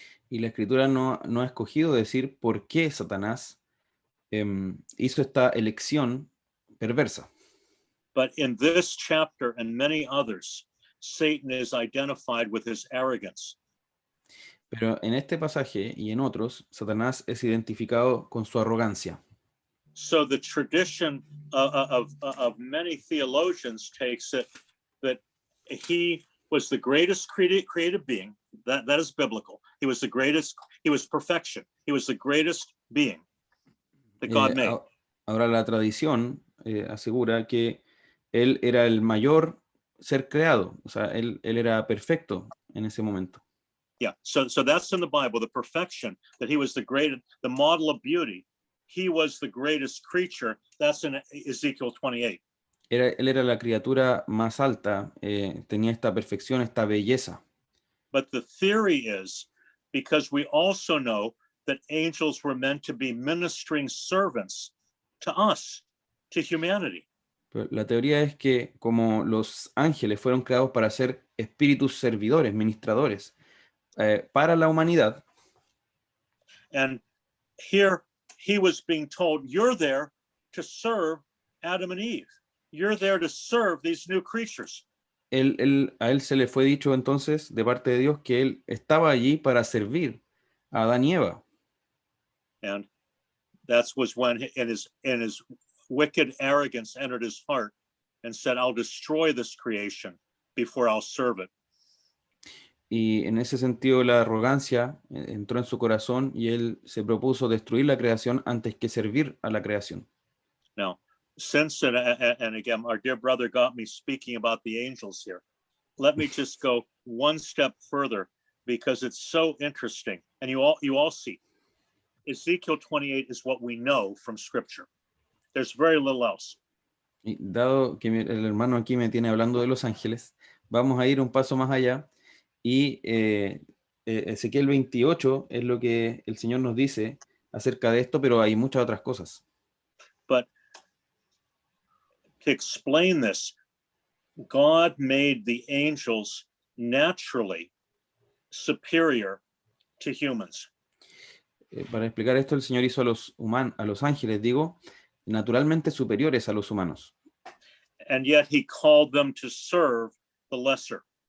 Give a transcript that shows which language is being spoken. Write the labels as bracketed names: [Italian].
[Spanish] Y la escritura no ha escogido decir por qué Satanás hizo esta elección perversa. [English] But in this chapter and many others, Satan is identified with his arrogance. [Spanish] Pero en este pasaje y en otros, Satanás es identificado con su arrogancia. [English] So the tradition of many theologians takes it that he was the greatest created being. That is biblical. He was the greatest. He was perfection. He was the greatest being that God made. [Spanish] Ahora la tradición asegura que él era el mayor ser creado. O sea, él era perfecto en ese momento. [English] Yeah. So that's in the Bible. The perfection that he was the model of beauty. He was the greatest creature. That's in Ezekiel 28. [Spanish] Él era la criatura más alta, tenía esta perfección, esta belleza. [English] But the theory is, because we also know that angels were meant to be ministering servants to us, to humanity. [Spanish] Pero la teoría es que como los ángeles fueron creados para ser espíritus servidores, ministradores, para la humanidad. [English] And here he was being told, you're there to serve Adam and Eve. You're there to serve these new creatures. [Spanish] A él se le fue dicho entonces de parte de Dios que él estaba allí para servir a Adán y Eva. [English] And that was when in his wicked arrogance entered his heart and said, I'll destroy this creation before I'll serve it. [Spanish] Y en ese sentido la arrogancia entró en su corazón y él se propuso destruir la creación antes que servir a la creación. [English] Now, since, and again, our dear brother got me speaking about the angels here. Let me just go one step further because it's so interesting. And you all see, Ezekiel 28 is what we know from Scripture. There's very little else. [Spanish] Y dado que el hermano aquí me tiene hablando de los ángeles, vamos a ir un paso más allá y Ezequiel 28 es lo que el Señor nos dice acerca de esto, pero hay muchas otras cosas. [English] But to explain this, God made the angels naturally superior to humans. [Spanish] Para explicar esto, el Señor hizo a los ángeles, digo, naturalmente superiores a los humanos. [English] And yet he called them to serve the lesser.